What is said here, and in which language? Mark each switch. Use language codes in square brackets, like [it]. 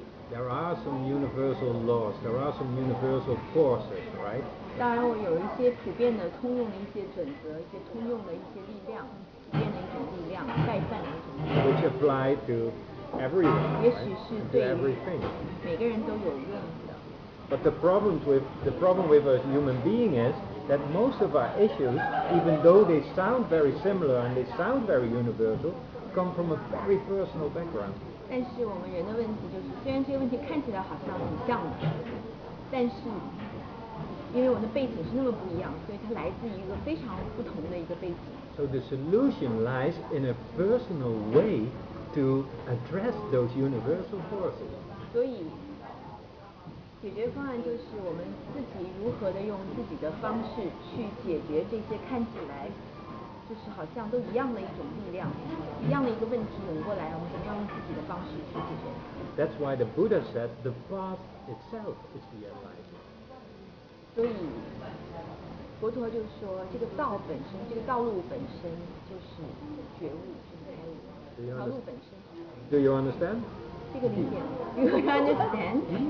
[en] There are some universal laws, there are some universal forces, right? [zh] 当然，我有一些普遍的、通用的一些准则，一些通用的一些力量，普遍的一种力量，代办的一种力量。 [en] Which apply to everyone, [zh] 也许是对 [en] everything. [zh] 每个人都有用的。 [en] But the problem with a human being is that most of our issues, even though they sound very similar and they sound very universal, come from a very personal background. [zh] 但是我们人的问题就是，虽然这些问题看起来好像很像的，但是因为我们的背景是那么不一样，所以它来自于一个非常不同的一个背景。 [en] So the solution lies in a personal way to address those universal forces. [zh] 所以解决方案就是我们自己如何的用自己的方式去解决这些看起来就是好像都一样的一种力量，一样的一个问题涌过来，我们怎么样用自己的方式去解决它。 [en] That's why the Buddha said the path itself is the enlightenment. [zh] 所以佛陀就说，这个道本身，这个道路本身就是觉悟，就是开悟。道路本身。 [en] Do you understand? [zh] 这个理解， [en] Do you understand?